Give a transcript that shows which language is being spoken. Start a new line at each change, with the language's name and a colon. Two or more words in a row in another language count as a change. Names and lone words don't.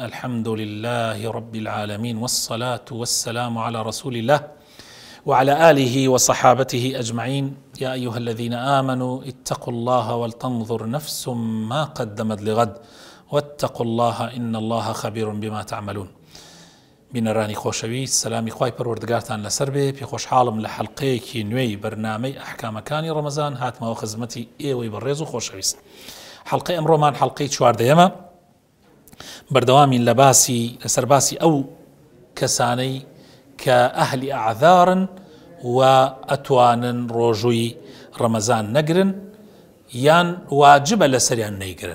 Arabic: الحمد لله رب العالمين، والصلاة والسلام على رسول الله وعلى آله وصحابته أجمعين. يا أيها الذين آمنوا اتقوا الله ولتنظر نفس ما قدمت لغد واتقوا الله إن الله خبير بما تعملون.
Central Kurdish: بینەرانی خۆشەویست، سەلامی خوای پەروەردگارتان لەسەر بێ. پێخۆشحاڵم لە حەڵقەیەکی نوێی بەرنامەی ئەحکامەکانی ڕەمەزان هاتمەوە خزمەتی ئێوەی بەڕێز و خۆشەویست. حەڵقەی ئەمڕۆمان حەڵقەی 14ەمە، بەردەوامین لەسەر باسی ئەو کەسانەی کە ئەهلی ئەعذارن و ئەتوانن ڕۆژووی ڕەمەزان نەگرن یان واجبە لەسەریان نەیگرن.